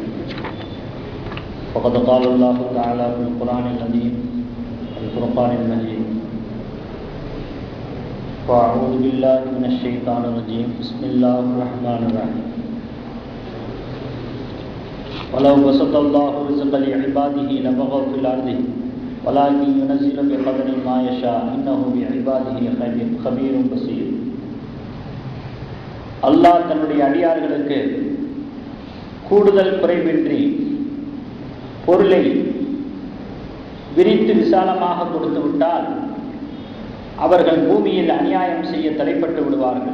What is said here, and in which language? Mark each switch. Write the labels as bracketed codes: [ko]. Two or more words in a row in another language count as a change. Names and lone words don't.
[ar] وقد قال الله تعالى في القرآن العظيم الفرقان المجيد: فأعوذ بالله من الشيطان الرجيم بسم الله الرحمن الرحيم. ولو بسط الله رزق لعباده لبغوا في الأرض ولكن ينزل بقدر ما يشاء إنه بعباده خبير بصير. [ta] அல்லாஹ் தன்னுடைய அடியார்களுக்கு கூடுதல் குறைவின்றி பொருளை விரித்து விசாலமாக கொடுத்து விட்டால் அவர்கள் பூமியில் அநியாயம் செய்ய தலைப்பட்டு விடுவார்கள்.